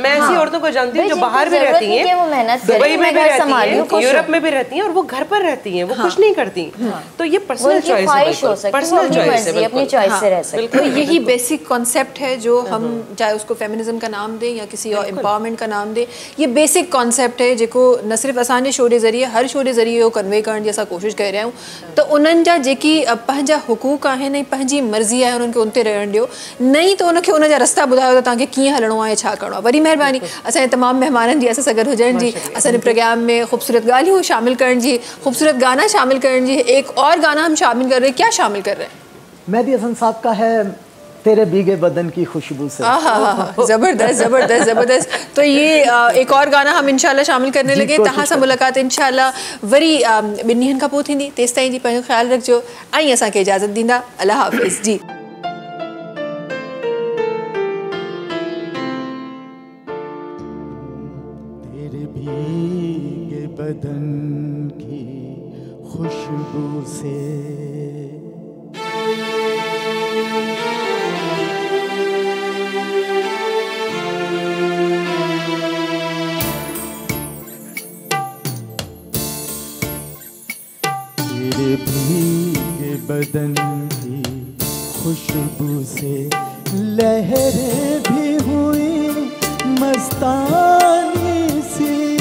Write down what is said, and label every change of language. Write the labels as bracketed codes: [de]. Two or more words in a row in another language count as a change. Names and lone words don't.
[ur] میں ایسی عورتوں کو جانتی ہوں جو باہر بھی رہتی ہیں، دبئی میں بھی رہتی ہیں، یورپ میں بھی رہتی ہیں، اور وہ گھر پر رہتی ہیں، وہ کچھ نہیں کرتی. تو یہ [en] personal choice है, personal choice है, [ur] اپنی چوائس سے رہ سکتے ہیں. تو یہی [en] basic concept [ur] ہے جو ہم چاہے اس کو فیمنزم کا نام دیں یا کسی اور ایمپاورمنٹ کا نام دیں، یہ [en] basic concept [ur] है [sd] जेको न सिर्फ असांजे शो जे ज़रिए हर शो जे ज़रिए कन्वे करण जी असां कोशिशि करे रहिया आहियूं। त उन्हनि जा जेकी पंहिंजा हुकूक आहिनि, पंहिंजी मर्ज़ी आहे, उन्हनि खे उन ते रहण ॾियो, नहीं तो उनखे उन जा रस्ता ॿुधायो त तव्हांखे कीअं हलणो आहे, छा करिणो आहे। वरी महिरबानी असांजे तमामु महिमाननि जी असां सां गॾु हुजण जी, असांजे प्रोग्राम में ख़ूबसूरत ॻाल्हियूं शामिल करण जी, ख़ूबसूरत गाना शामिल करण जी। [ur] ایک اور گانا ہم شامل کر رہے ہیں، کیا شامل کر رہے ہیں? مہدی حسن صاحب کا ہے تیرے بھیگے بدن کی خوشبو سے. زبردست زبردست زبردست۔ تو یہ ایک اور گانا ہم ان شاء اللہ شامل کرنے لگے. [sd] तहां सां मुलाक़ात इंशाल्लाह वरी ॿिनि ॾींहंनि खां पोइ थींदी। तेसि ताईं जी पंहिंजो ख़्यालु रखिजो ऐं असांखे इजाज़त ॾींदा। अल्लाह हाफ़िज़ जी। [ur] تیرے بھیگے بدن کی خوشبو سے تیرے بھیگے بدن کی خوشبو سے لہریں بھی ہوئیں مستانی سی,